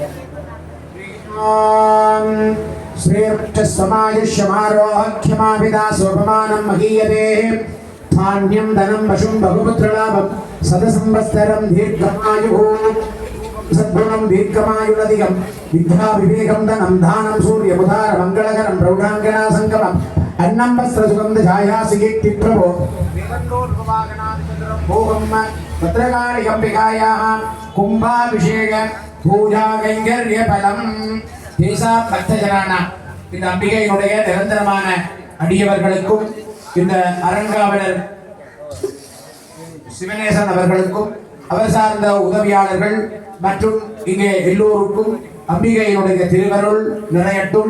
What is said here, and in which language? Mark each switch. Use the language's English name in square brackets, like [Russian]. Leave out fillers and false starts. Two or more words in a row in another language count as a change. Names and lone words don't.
[Sanskrit] श्रीमायुष्यमारोग्यमाभिधाशोभमानं महीयते धान्यं धनं पशुं बहुपुत्रलाभं शतसंवत्सरं दीर्घमायुः सद्गुणं दीर्घमायुरधिकं विद्या विवेकं धनं दानं सूर्य बुधार मङ्गलकरं प्रौढाङ्गना सङ्गमं अन्नं वस्त्र सुगन्ध जायासि कीर्ति प्रभो भोगम भद्रकाली अंबिकायाः कुंभाभिषेक पूजा कैङ्कर्य फलम् [Tamil] தேசா பக்தஜனான இந்த அம்பிகையினுடைய நிரந்தரமான அடியவர்களுக்கும் இந்த அரங்காவலர் சிவநேசன் அவர்களுக்கும் அவர் சார்ந்த உதவியாளர்கள் மற்றும் இங்கே எல்லோருக்கும் அம்பிகையினுடைய திருவருள் நிறையட்டும்.